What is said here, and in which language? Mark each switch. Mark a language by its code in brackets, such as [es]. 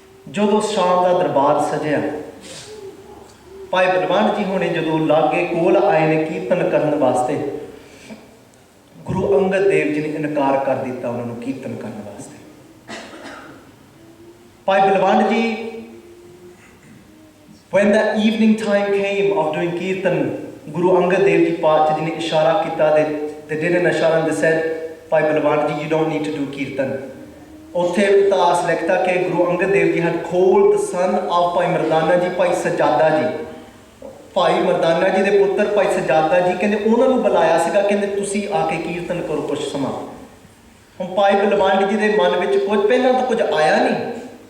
[pa] ਜਦੋਂ ਸ਼ਾਮ ਦਾ ਦਰਬਾਰ ਸਜਿਆ, ਭਾਈ ਬਲਵੰਡ ਜੀ ਹੁਣੇ ਜਦੋਂ ਲਾਗੇ ਕੋਲ ਆਏ ਨੇ ਕੀਰਤਨ ਕਰਨ ਵਾਸਤੇ, ਗੁਰੂ ਅੰਗਦ ਦੇਵ ਜੀ ਨੇ ਇਨਕਾਰ ਕਰ ਦਿੱਤਾ ਉਹਨਾਂ ਨੂੰ ਕੀਰਤਨ ਕਰਨ ਵਾਸਤੇ। [en] Bhai Balwand ji, when the evening time came of doing kirtan, Guru Angad Dev ji Paatshah ji ne ishara ਕੀਤਾ, they did an ishara and they said, Bhai Balwand ji, you don't need to do kirtan। [pa] ਉੱਥੇ ਇਤਿਹਾਸ ਲਿਖਦਾ ਕਿ Guru Angad Dev ji [en] had called the son of [pa] ਭਾਈ ਮਰਦਾਨਾ ਜੀ, ਭਾਈ ਸਜਾਦਾ ਜੀ, ਭਾਈ ਮਰਦਾਨਾ ਜੀ ਦੇ ਪੁੱਤਰ ਭਾਈ ਸਜਾਦਾ ਜੀ, ਕਹਿੰਦੇ ਉਹਨਾਂ ਨੂੰ ਬੁਲਾਇਆ ਸੀਗਾ, ਕਹਿੰਦੇ ਤੁਸੀਂ ਆ ਕੇ ਕੀਰਤਨ ਕਰੋ ਕੁਝ ਸਮਾਂ। ਹੁਣ ਭਾਈ ਬਲਵੰਡ ਜੀ ਦੇ ਮਨ ਵਿੱਚ ਕੁਝ ਪਹਿਲਾਂ ਤਾਂ ਕੁਝ ਆਇਆ ਨਹੀਂ।